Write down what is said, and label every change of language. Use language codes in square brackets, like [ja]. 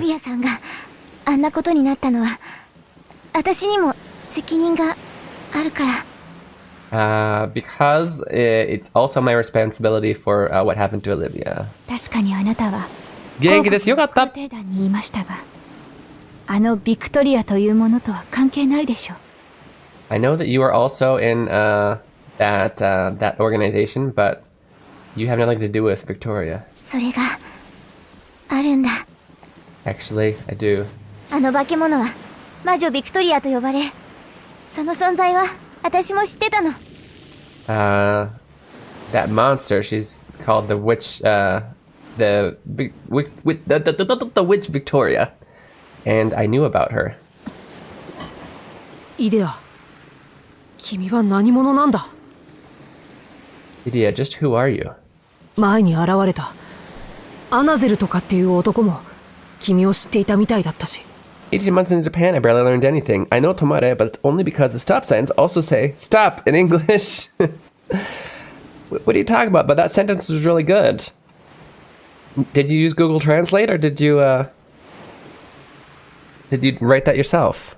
[ja] リビアさんがあんなことになったのは、私にも責任があるから。 [en] Because it's also my responsibility for what happened to Olivia. [ja] 確かにあなたは元気です。よかった。肯定団に言いましたが、あのビクトリアというものとは関係ないでしょう。 [en] I know that you are also in that organization, but you have nothing to do with Victoria. [ja] それがあるんだ。 [en] Actually, I do. [ja] あの化け物は魔女ビクトリアと呼ばれ、その存在は私も知ってたの。 [en] That monster, she's called the witch, the witch Victoria, and I knew about her. [ja] イデア、君は何者なんだ。 [en] Lydia, just who are you? [ja] 前に現れたアナゼルとかっていう男も君を知っていたみたいだったし。 [en] 18 months in Japan, I barely learned anything. I know tomare, but it's only because the stop signs also say stop in English. What are you talking about? But that sentence was really good. Did you use Google Translate, or did you write that yourself?